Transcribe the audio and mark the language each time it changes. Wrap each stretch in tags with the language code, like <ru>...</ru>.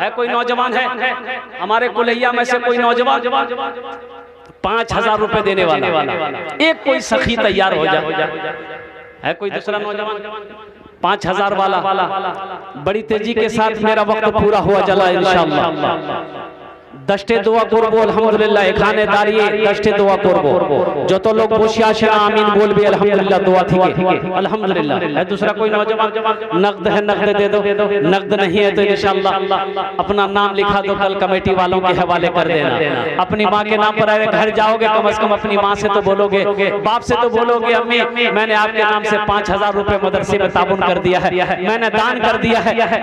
<hi>है कोई नौजवान है हमारे कुलैया में से? कोई नौजवान 5,000 रुपए देने वाला एक कोई सखी तैयार हो जाए। है कोई दूसरा नौजवान 5,000 वाला? बड़ी तेजी के साथ मेरा वक्त पूरा हुआ चला इंशाअल्लाह।</hi> <bn>দশটে দোয়া করবো আলহামদুলিল্লাহ, এখানে দাঁড়িয়ে দশটে দোয়া করবো। যত লোক বসে আছে আমিন বলবে আলহামদুলিল্লাহ দোয়া থেকে আলহামদুলিল্লাহ।</bn> <hi>है दूसरा कोई नौजवान? नकद है नकद दे दो, नकद नहीं है तो इंशाअल्लाह अपना नाम लिखा दो, कल कमेटी वालों के हवाले कर देना। अपनी माँ के नाम पर अगर घर जाओगे कम से कम अपनी माँ से तो बोलोगे, बाप से तो बोलोगे अम्मी मैंने आपके नाम से 5000 रुपए मदरसे में ताबुन कर दिया है, मैंने दान कर दिया है।</hi>